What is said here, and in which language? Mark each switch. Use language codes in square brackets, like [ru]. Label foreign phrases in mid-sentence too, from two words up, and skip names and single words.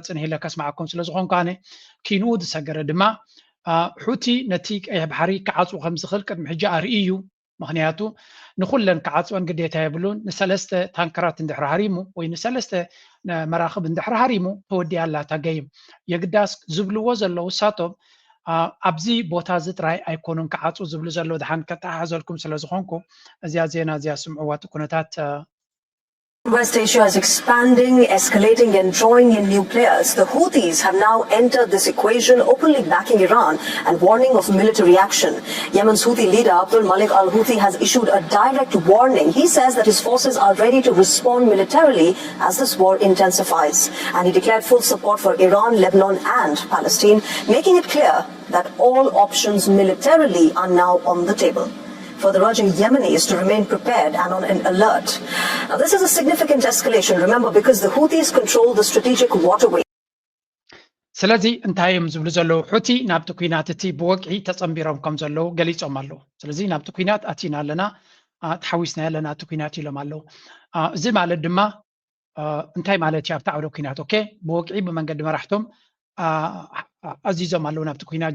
[ti] ፅንሒ ኢለ ከስማዓኩም ስለ ዝኾንኩ ኣነ ኪንኡ ዝሰገረ ድማ ሑቲ ነቲ ቀይሕ ባሕሪ ክዓፅው ከም ዝኽእል ቅድሚ ሕጂ ኣርኢ እዩ። ምክንያቱ ንኩለን ክዓፅወን ግዴታ የብሉን። ንሰለስተ ታንከራት እንድሕሪ ሃሪሙ ወይ ንሰለስተ መራኽብ እንድሕሪ ሃሪሙ ተወዲያ ኣላ ተገይም የግዳስ ዝብልዎ ዘለዉ ሳቶም ኣብዚ ቦታ እዚ ጥራይ ኣይኮኑን ክዓፅው ዝብሉ ዘለዉ ድሓን ከተሓሓዘልኩም ስለ ዝኾንኩ እዚያ ዜና እዚያ ስምዕዋ እቲ ኩነታት [en] West Asia is expanding, escalating and drawing in new players. The Houthis have now entered this equation, openly backing Iran and warning of military action. Yemen's Houthi leader Abdul Malik al-Houthi has issued a direct warning. He says that his forces are ready to respond militarily as this war intensifies. And he declared full support for Iran, Lebanon and Palestine, making it clear that all options militarily are now on the table. Further urging Yemenis to remain prepared and on an alert. Now, this is a significant escalation, remember, because the Houthis control the strategic waterway. [ti] ስለዚ እንታይ እዮም ዝብሉ ዘለዉ ሑቲ ናብቲ ኩናት እቲ ብወቅዒ ተፀምቢሮም ከም ዘለዉ ገሊፆም ኣለዉ። ስለዚ ናብቲ ኩናት ኣቲና ኣለና ተሓዊስና ኣለና እቲ ኩናት ኢሎም ኣለዉ። እዚ ማለት ድማ እንታይ ማለት እዩ ኣብቲ ዓውደ ኩናት ኦኬ ብወቅዒ ብመንገዲ መራሕቶም ኣዚዞም ኣለዉ ናብቲ ኩናት